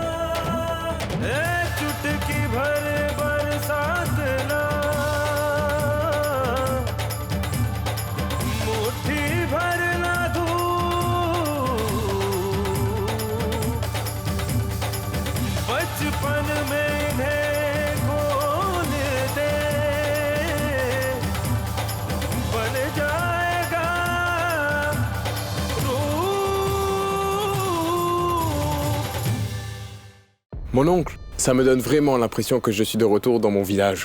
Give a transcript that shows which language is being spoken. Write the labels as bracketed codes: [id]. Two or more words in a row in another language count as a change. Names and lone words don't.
[hi] चुटकी भर बरसात ना, मुट्ठी भर ना धूप, बचपन में इन्हें खोल दे, बन जाएगा रूप। [fr] Mon oncle, ça me donne vraiment l'impression que je suis de retour dans mon village.